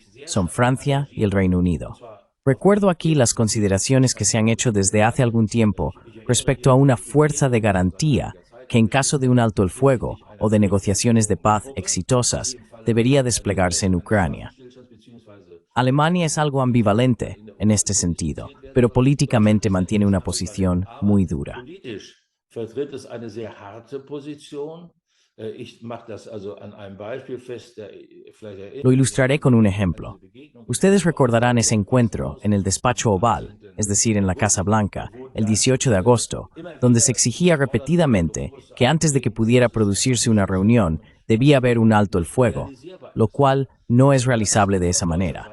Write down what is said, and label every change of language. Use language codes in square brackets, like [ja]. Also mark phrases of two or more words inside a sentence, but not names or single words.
[es] Son Francia y el Reino Unido. Recuerdo aquí las consideraciones que se han hecho desde hace algún tiempo respecto a una fuerza de garantía que en caso de un alto el fuego o de negociaciones de paz exitosas debería desplegarse en Ucrania. Alemania es algo ambivalente en este sentido, pero políticamente mantiene una posición muy dura. [de] Vertritt es eine sehr harte Position. Ich mache das also an einem Beispiel fest. [es] Lo ilustraré con un ejemplo. Ustedes recordarán ese encuentro en el despacho Oval, es decir, en la Casa Blanca, el 18 de agosto, donde se exigía repetidamente que antes de que pudiera producirse una reunión, debía haber un alto el fuego, lo cual no es realizable de esa manera.